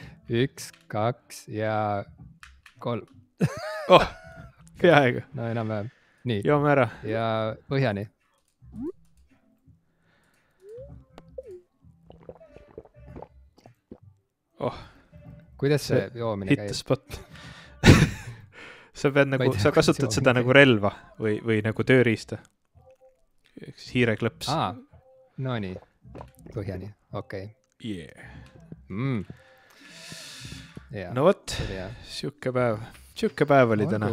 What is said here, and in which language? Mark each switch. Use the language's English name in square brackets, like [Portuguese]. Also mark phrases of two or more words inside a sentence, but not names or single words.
[Estonian] 1, 2 ja 3. Peaaegu. No enam-vähem. Nii. Joome ära. Ja põhjani. Kuidas see joomine käib? [English] Hit the spot. [Estonian] Sa kasutad seda nagu relva või nagu tööriista. Hiireklõps. No nii. Põhjani. Okei. [English] Yeah. Yeah. [Estonian] No võt, siuke päev oli täna.